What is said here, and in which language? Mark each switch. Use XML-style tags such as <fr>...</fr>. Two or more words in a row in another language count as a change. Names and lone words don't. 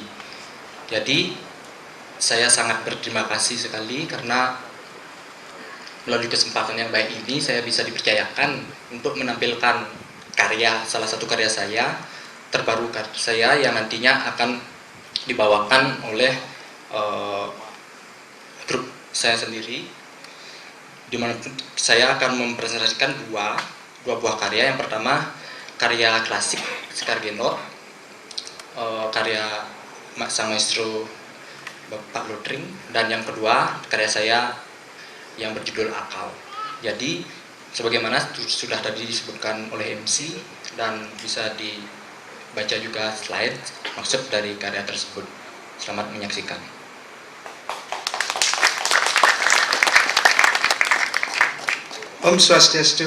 <id>Jadi saya sangat berterima kasih sekali karena melalui kesempatan yang baik ini saya bisa dipercayakan untuk menampilkan salah satu karya saya terbaru saya yang nantinya akan dibawakan oleh grup saya sendiri, di mana saya akan mempresentasikan dua dua buah karya. Yang pertama karya klasik Sekar Gendot, karya sang maestro Bapak Lutring, dan yang kedua karya saya yang berjudul Akal. Jadi sebagaimana sudah tadi disebutkan oleh MC dan bisa dibaca juga slide maksud dari karya tersebut. Selamat menyaksikan.</id> <sa>Om Swastiastu.</sa>